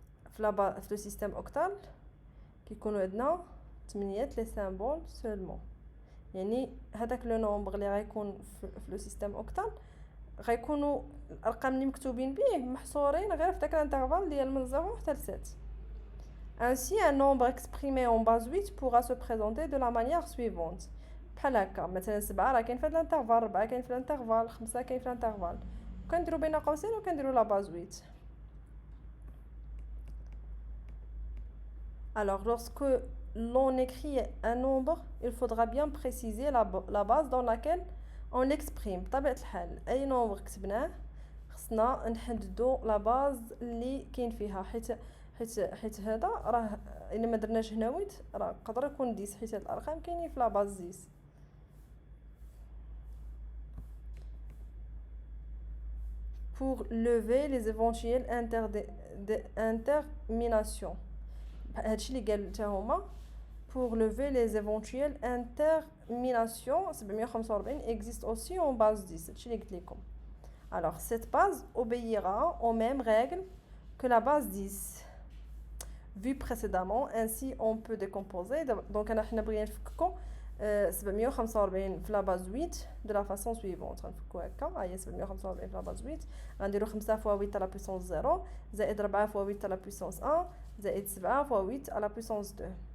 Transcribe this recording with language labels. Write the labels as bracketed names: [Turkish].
[Arabic] في لو سيستيم اوكتال كيكونوا عندنا 8 لي سامبول سولمون. يعني هذاك لو نومبر اللي غيكون في لو سيستيم اوكتال غيكونوا الارقام اللي مكتوبين به محصورين غير في داك الانترفال ديال من 0 حتى ل 7. [French] Ainsi, un nombre exprimé en base 8 pourra se présenter de la manière suivante. [Arabic] بحال هكا مثلا 7 راه كاين في هذا الانترفال، 4 كاين في الانترفال، 5 كاين في الانترفال. كنديرو بين قوسين وكنديرو لا باز 8. [French] Alors, lorsque l'on écrit un nombre, il faudra bien préciser la base dans laquelle on l'exprime. [Arabic] بطبيعة الحال أي nombre كتبناه خصنا نحددو لا باز اللي كاين فيها، حيت هذا راه الا ما درناش هنا ويت راه يقدر يكون 10، حيت هاد الارقام كاينين في لا باز 10. [French] pour lever les éventuelles interminations. [Arabic] هادشي اللي قال حتى هما [French] pour lever les éventuelles interminations 745 existe aussi en base 10. [Arabic] هادشي اللي قلت لكم. [French] Alors cette base obéira aux mêmes règles que la base 10 vu précédemment. Ainsi on peut décomposer. [Arabic] Donc حنا بغينا نفككو 745 في لا باز 8 [French] de la façon suivante. [Arabic] غنفكو هكا، ها هي 745 في لا باز 8. غنديرو 5 فوا 8 على بويسونس 0 زائد 4 فوا 8 على بويسونس 1 زائد 7 فوا 8 على بويسونس 2.